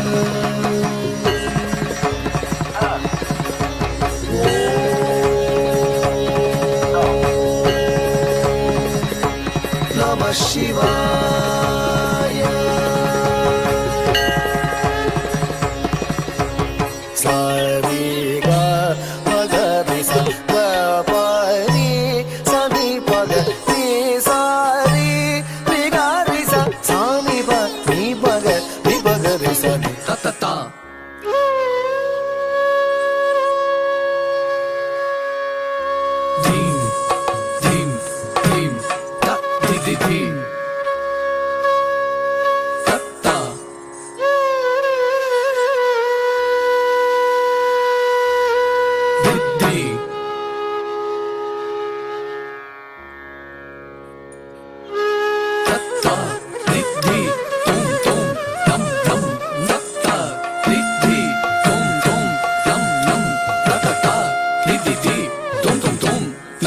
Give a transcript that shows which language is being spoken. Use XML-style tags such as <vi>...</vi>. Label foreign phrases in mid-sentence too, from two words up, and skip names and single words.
<sa>Namah Shivaya. Sariga Magadisa Gapari Sani Paga Ni Sari Rigarisa Sami Pa Ni Paga Ni Paga Risani Ta ta ta. Dim Dim Dim Ta Di Di Dim Ta ta. Di Di. Ta ta. Di Di. Tum tum. Dum dum. Ta ta. Di Di. Tum tum. Dum dum. Ta ta ta. Di Di Di. Tum tum tum.</sa>